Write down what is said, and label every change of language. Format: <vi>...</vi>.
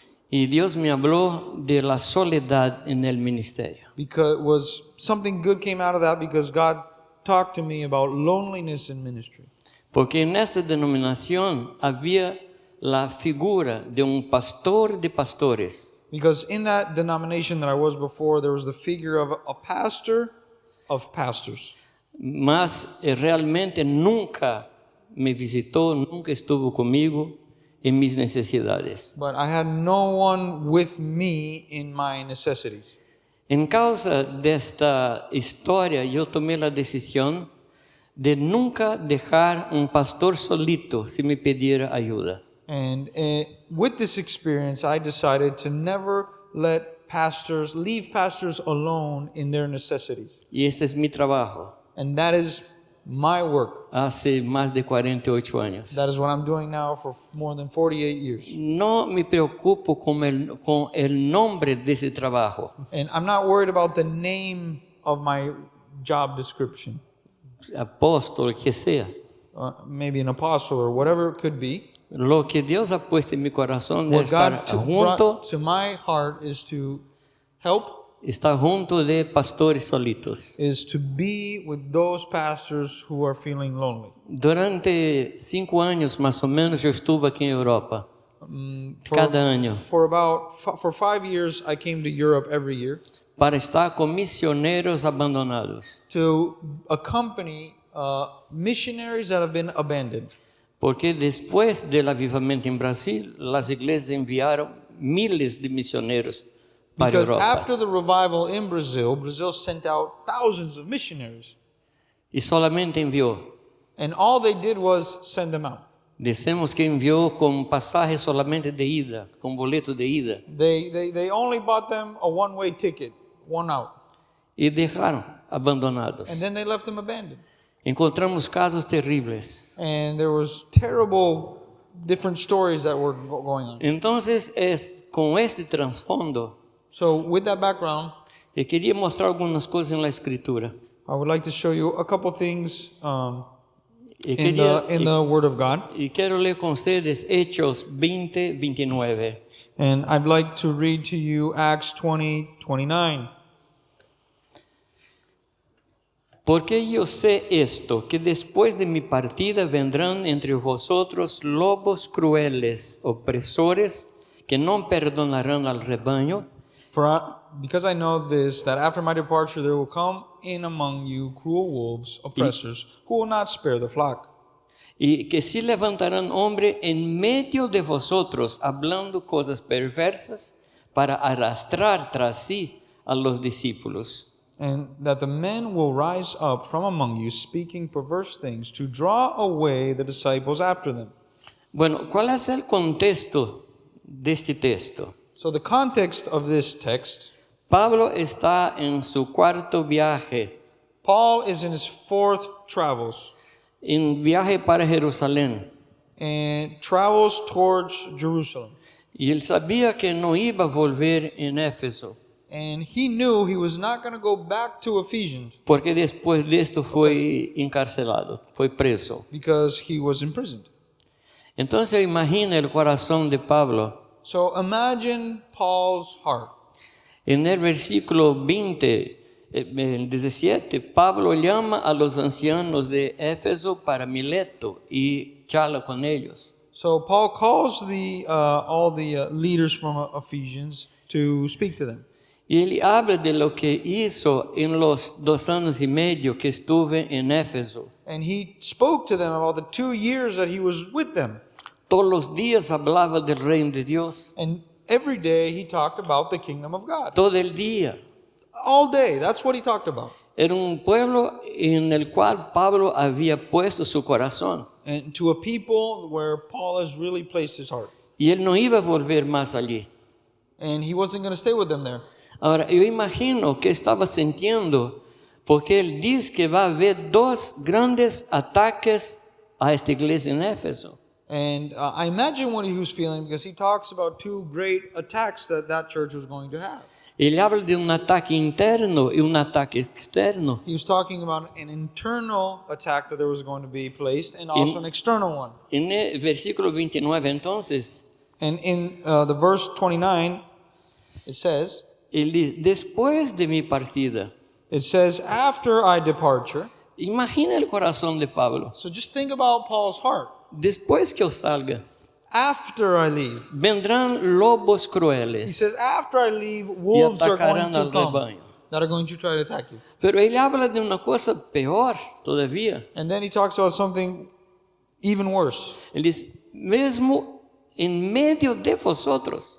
<es>Y Dios me habló de la soledad en el ministerio.</es> <en>because was something good came out of that, because God talked to me about loneliness in ministry.</en> <es>Porque en esta denominación había la figura de un pastor de pastores,</es> <en>Because in that denomination that I was before, there was the figure of a pastor of pastors.</en> <es>mas realmente nunca me visitó, nunca estuvo conmigo en mis necesidades.</es> <en>But I had no one with me in my necessities.</en> <es>En causa de esta historia, yo tomé la decisión de nunca dejar un pastor solito si me pidiera ayuda.</es> <en>And with this experience, I decided to never leave pastors alone in their necessities.</en> <es>Y este es mi trabajo,</es> <en>And that is my work.</en> <es>hace más de 48 años.</es> <en>That is what I'm doing now for more than 48 years.</en> <es>No me preocupo con el nombre de ese trabajo.</es> <en>And I'm not worried about the name of my job description.</en> <es>Apóstol, que sea.</es> <en>Maybe an apostle or whatever it could be.</en> <es>Lo que Dios ha puesto en mi corazón de</es> <en>What</en> <es>estar</es> <en>God</en> <es>junto,</es> <en>brought to my heart is to help,</en> <es>estar junto de pastores solitos.</es> <en>is to be with those pastors who are feeling lonely.</en> <es>Durante 5 años más o menos eu estuve aqui em Europa. Cada año.</es> <en>For 5 years, I came to Europe every year</en> <pt>Para estar com missionários abandonados.</pt> <en>to accompany missionaries that have been abandoned.</en> <pt>Porque depois do avivamento em Brasil, as igrejas enviaram miles de missionários para a</pt> <en>Because</en> <pt>Europa.</pt> <en>after the revival in Brazil, Brazil sent out thousands of missionaries.</en> <pt>E solamente enviou.</pt> <en>And all they did was send them out.</en> <pt>Dissemos que enviou com passagem solamente de ida, com boleto de ida.</pt> <en>They only bought them a one-way ticket, one out.</en> <pt>E deixaram abandonados.</pt> <en>And then they left them abandoned.</en> <pt>Encontramos casos terríveis.</pt> <en>And there was terrible different stories that were going on.</en> <pt>Então, com este transfondo,</pt> <en>So with that background,</en> <pt>eu queria mostrar algumas coisas na Escritura.</pt> <en>I would like to show you a couple things</en> <pt>E</pt> <en>in the Word of God.</en> <pt>e quero ler com vocês Hechos 20, 29.</pt> <en>And I'd like to read to you Acts 20:29.</en> <pt>Porque eu sei esto, que depois de mi partida vendrán entre vosotros lobos crueles, opresores, que não perdonarão al rebanho,</pt> <en>Because I know this, that after my departure there will come in among you cruel wolves, oppressors, who will not spare the flock.</en> <pt>e que se levantarão homens em meio de vosotros, hablando coisas perversas, para arrastrar tras si a los discípulos.</pt> <en>And that the men will rise up from among you, speaking perverse things, to draw away the disciples after them.</en> <es>Bueno, ¿cuál es el contexto de este texto?</es> <en>So the context of this text,</en> <es>Pablo está en su cuarto viaje,</es> <en>Paul is in his fourth travels,</en> <es>en viaje para Jerusalén.</es> <en>and travels towards Jerusalem.</en> <es>Y él sabía que no iba a volver en Éfeso,</es> <en>And he knew he was not going to go back to Ephesians</en> <es>porque después de esto fue encarcelado, fue preso.</es> <en>because he was imprisoned.</en> <es>Entonces imagina el corazón de Pablo.</es> <en>So imagine Paul's heart.</en> <es>En el versículo 20, el 17, Pablo llama a los ancianos de Éfeso para Mileto y charla con ellos.</es> <en>So Paul calls all the leaders from Ephesians to speak to them.</en> <es>Y él habla de lo que hizo en los 2 años y medio que estuve en Éfeso.</es> <en>And he spoke to them about the 2 years that he was with them.</en> <es>Todos los días hablaba del reino de Dios.</es> <en>And every day he talked about the kingdom of God.</en> <es>Todo el día.</es> <en>All day, that's what he talked about.</en> <es>Era un pueblo en el cual Pablo había puesto su corazón.</es> <en>And to a people where Paul has really placed his heart.</en> <es>Y él no iba a volver más allí.</es> <en>And he wasn't going to stay with them there.</en> <es>Ahora, yo imagino que estaba sintiendo, porque él dice que va a haber 2 grandes ataques a esta iglesia en Éfeso.</es> <en>And I imagine what he was feeling because he talks about two great attacks that church was going to have.</en> <pt>Ele habla de um ataque interno e um ataque externo.</pt> <en>He was talking about an internal attack that there was going to be placed and also an external one.</en> <es>En el versículo 29, entonces,</es> <en>And in the verse 29, it says,</en> <es>ele diz, después de mi partida.</es> <en>after I departure.</en> <es>Imagina el corazón de Pablo.</es> <en>So just think about Paul's heart.</en> <es>Después que eu salga,</es> <en>After I leave.</en> <es>vendrán lobos</es> <en>He</en> <es>crueles</es> <en>says, after I leave,</en> <es>y</es> <en>wolves are going</en> <es>atacarán al</es> <en>to come</en> <es>rebaño.</es> <en>that are going to try to attack you.</en> <es>Pero ele habla de una cosa peor todavía.</es> <en>And then he talks about something even worse.</en> <es>Ele diz, mesmo en medio de vosotros.</es>